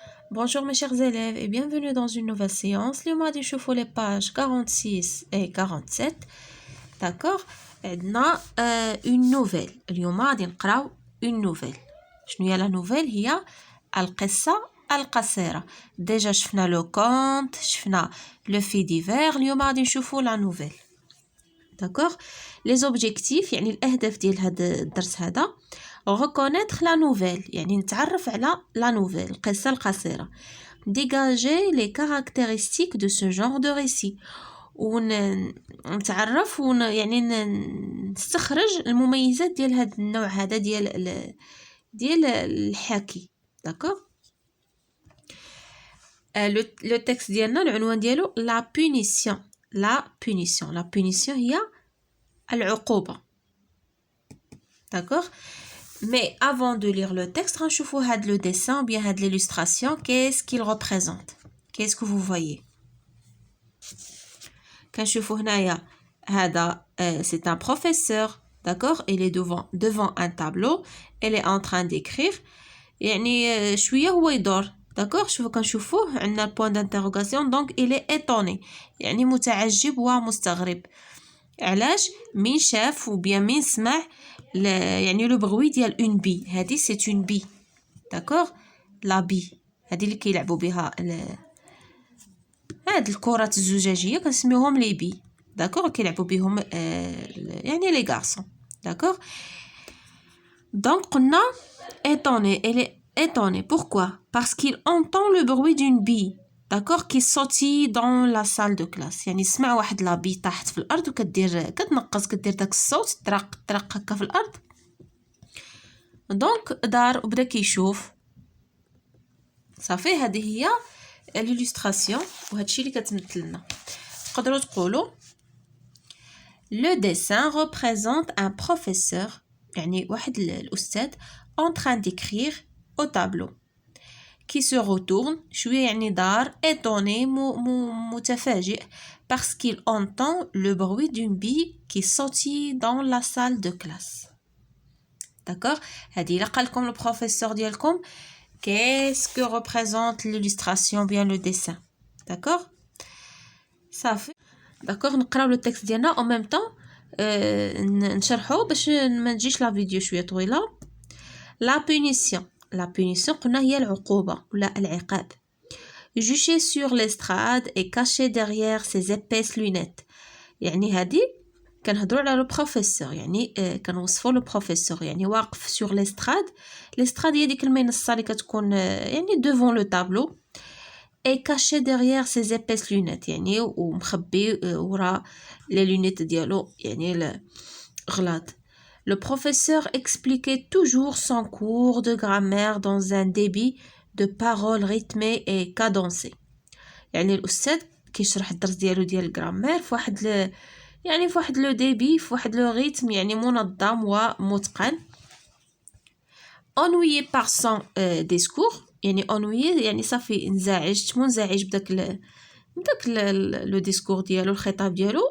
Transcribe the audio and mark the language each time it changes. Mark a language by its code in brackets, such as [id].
[fr] Bonjour mes chers élèves et bienvenue dans une nouvelle séance. [ar] اليوم غادي نشوفوا [fr] les pages 46 et 47. D'accord? [ar] عندنا [fr] une nouvelle. [ar] اليوم غادي نقراو [fr] une nouvelle. [ar] شنو هي [fr] la nouvelle؟ [ar] هي القصة القصيرة. [fr] déjà [ar] شفنا [fr] le conte, شفنا le fait divers. [ar] اليوم غادي نشوفوا [fr] la nouvelle. D'accord? les objectifs [ar] يعني الأهداف ديال هذا الدرس هذا [fr] reconnaître la nouvelle [ar] يعني نتعرف على la nouvelle القصة القصيرة [fr] dégager les caractéristiques de ce genre de récit [ar] ونتعرف يعني نستخرج المميزات ديال هذا النوع هذا ديال الحكي. [fr] d'accord le texte [ar] ديالنا العنوان ديالو [fr] la punition [ar] هي العقوبة. [fr] d'accord mais avant de lire le texte [ar] غنشوفوا هاد [fr] le dessin ou bien هاد l'illustration qu'est-ce qu'il représente. qu'est-ce que vous voyez؟ [ar] كنشوفوا هنايا هذا [fr] c'est un professeur. d'accord il est devant un tableau il est en train d'écrire [ar] يعني شويه هو يدور. [fr] d'accord [ar] شوفوا كنشوفوه عندنا [fr] point d'interrogation donc il est étonné [ar] يعني متعجب ومستغرب. علاش؟ مين شاف و bien مين سمع يعني لو بغوي ديال اون بي. هذه سي اون بي. داكوغ لا بي هذه اللي كيلعبوا بها هاد الكرات الزجاجيه كنسميوهم لي بي. داكوغ كيلعبوا بهم يعني لي غارسون. [fr] داكوغ [ar] دونك قلنا [fr] étonné elle est étonnée. pourquoi? parce qu'il entend le bruit d'une bille. d'accord qui sautille dans la salle de classe [ar] يعني سمع واحد لا بي طاحت في الارض كتنقص كدير داك الصوت طرق هكا في الارض. دونك دار وبدا كيشوف صافي. هذه هي [fr] l'illustration [ar] وهادشي اللي كتمثل لنا. [fr] تقدروا تقولوا le dessin représente un professeur [ar] يعني واحد الاستاذ [fr] en train d'écrire au tableau qui se retourne [ar] شويه يعني دار [fr] étonné [ar] متفاجئ [fr] parce qu'il entend le bruit d'une bille qui sautille dans la salle de classe. d'accord [ar] هذه الا قال لكم البروفيسور ديالكم [fr] qu'est-ce que représente l'illustration bien le dessin. [ar] d'accord صافي. d'accord نقراو لو تكست ديالنا [fr] en même temps [ar] نشرحو باش ما نجيش لا فيديو شويه طويله. la punition قلنا هي العقوبة ولا العقاب. [fr] juché sur l'estrade et caché derrière ses épaisses lunettes [ar] يعني هذه كنهضروا على لو بروفيسور يعني كنوصفوا لو بروفيسور يعني واقف [fr] sur l'estrade. [ar] l'estrade هي ديك المنصة اللي كتكون يعني [fr] devant le tableau et caché derrière ses épaisses lunettes [ar] يعني ومخبي وراء les lunettes ديالو يعني الغلاط. [fr] Le professeur expliquait toujours son cours de grammaire dans un débit de paroles rythmé et cadencé. [ar] يعني الأستاذ كيشرح الدرس ديالو ديال الجرامير في واحد يعني في واحد لو ديبي في واحد لو ريتم يعني منظم ومتقن. [fr] ennuyé par son discours [ar] يعني ennuyé يعني صافي منزعج بداك لو ديسكور ديالو الخطاب ديالو.